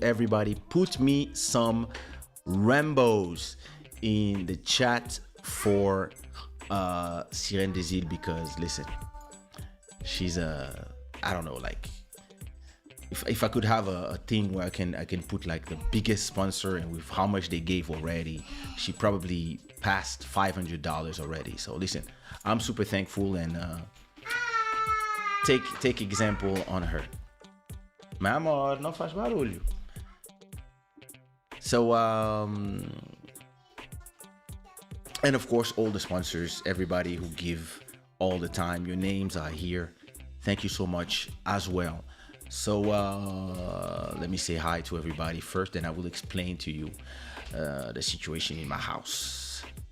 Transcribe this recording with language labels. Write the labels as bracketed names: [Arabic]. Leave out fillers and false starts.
[English] Everybody, put me some Rambos in the chat for Siren des Îles, because listen, she's I don't know, like if I could have a thing where I can put like the biggest sponsor, and with how much they gave already, she probably passed $500 already. So listen, I'm super thankful, and take example on her. [Portuguese] Meu amor, não faz barulho. [English] So and of course all the sponsors, everybody who give all the time, your names are here. Thank you so much as well. So let me say hi to everybody first, and I will explain to you the situation in my house.